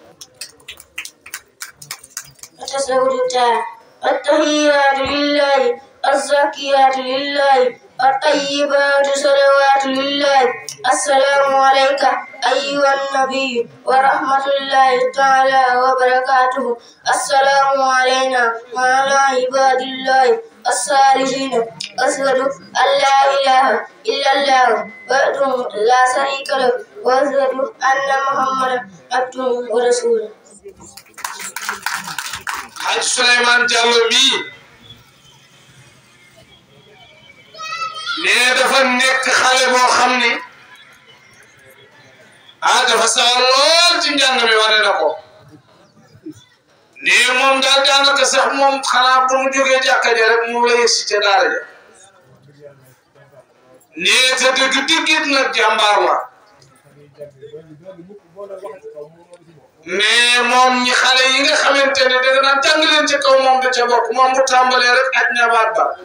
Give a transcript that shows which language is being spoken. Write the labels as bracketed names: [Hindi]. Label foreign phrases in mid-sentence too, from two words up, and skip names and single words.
[Arabic] التحيات لله الزكيات لله الطيبات صلوات لله السلام عليك أيها النبي ورحمة الله تعالى وبركاته. السلام علينا وعلى عباد الله الصالحين. أشهد أن لا إله إلا الله وحده لا شريك له وأشهد أن محمدا عبده ورسوله. [Wolof] Hadj Souleymane Diallo mi ne dafa nekk xale boo xam ni dafa sawar lool ci njàng mi wane na ko ne moom daal daanaka sax moom xanaa bu mu jógee jàkka ja rek mu la yëg si ca daara ja ne te dëgg-dëggit nag jàmbaar la mais moom ñi xale yi nga xamante ne danga naan jàng leen ca kaw moom da ca bokk moom mu tàmbalee rek aj ñabaat ba